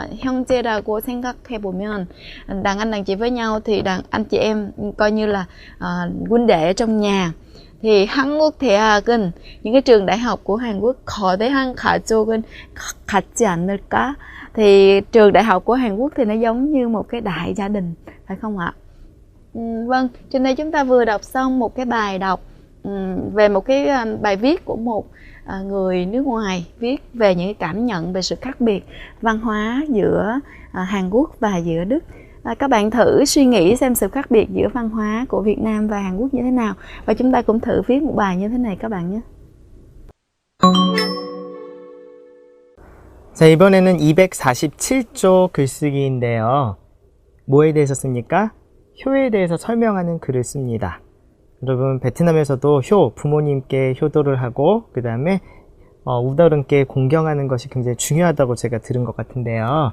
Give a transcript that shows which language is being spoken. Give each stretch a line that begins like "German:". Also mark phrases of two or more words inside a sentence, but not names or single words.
Korean: 형제라고 생각해 보면,
Vietnamese: đàn anh, đàn chị với nhau thì đàn anh chị em coi như là huynh đệ trong nhà.
Korean: Thì 한국 대학은,
Vietnamese: những cái trường đại học của Hàn Quốc,
Korean: 거대한 가족은 같지 않을까?
Vietnamese: Thì trường đại học của Hàn Quốc thì nó giống như một cái đại gia đình, phải không ạ? Vâng, trên đây chúng ta vừa đọc xong một cái bài đọc về một cái bài viết của một người nước ngoài, viết về những cái cảm nhận về sự khác biệt văn hóa giữa Hàn Quốc và giữa Đức. Các bạn thử suy nghĩ xem sự khác biệt giữa văn hóa của Việt Nam và Hàn Quốc như thế nào, và chúng ta cũng thử viết một bài như thế này các bạn nhé.
Korean: 자, 이번에는 247조 글쓰기인데요. 뭐에 대해서 씁니까? 효에 대해서 설명하는 글을 씁니다. 여러분, 베트남에서도 효, 부모님께 효도를 하고 그 다음에 우더른께 공경하는 것이 굉장히 중요하다고 제가 들은 것 같은데요.